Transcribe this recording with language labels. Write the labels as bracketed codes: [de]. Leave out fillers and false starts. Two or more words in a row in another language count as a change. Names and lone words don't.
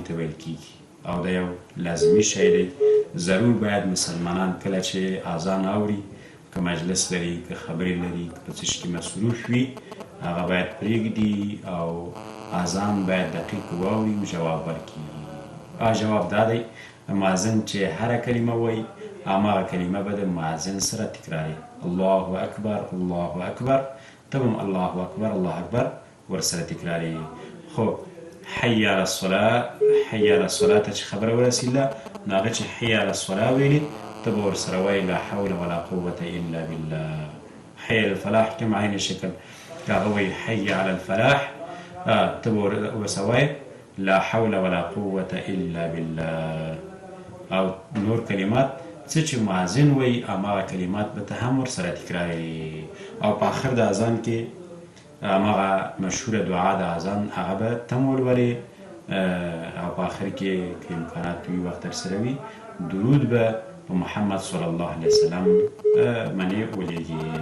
[ps] ته ویل کیږي او دا یو لازمي شی دی ضرور باید مسلمانان کله چې اذان اوري که مجلس لري که خبرې لري که په څه شي کې مصروف وي هغه باید پرېږدي او اذان باید دقیق واوري او جواب ورکړي جواب دا دی مؤذن چې هره کلمه وایي هماغه کلمه به د مؤذن سره تکراري [ar] الله اکبر الله اکبر [ps] ته هم [ar] الله اکبر الله اکبر [ps] ورسره تکراري خو [ar] حي على الصلاة حي على الصلاة [ps] ته چې خبره ورسېده نو هغه چې [ar] حي على الصلاة [ps] ویلي ته به ورسره وایي [ar] لا حول ولا قوة إلا بالله حي على الفلاح [ps] کوم عین شکل هغه وایي [ar] حي على الفلاح [ps] ته به ورسره وایي [ar] لا حول ولا قوة إلا بالله [ps] او نور کلمات څه چې مؤذن وایي هماغه کلمات به ته هم ورسره تکراري او په آخر د اذان کې هماغه مشهوره دعا د اذان هغه به ته هم ولولې او په آخر کې که امکانات وي وخت درسره وي درود به په محمد [ar] صلی الله علیه وسلم [ps] منې ولیږي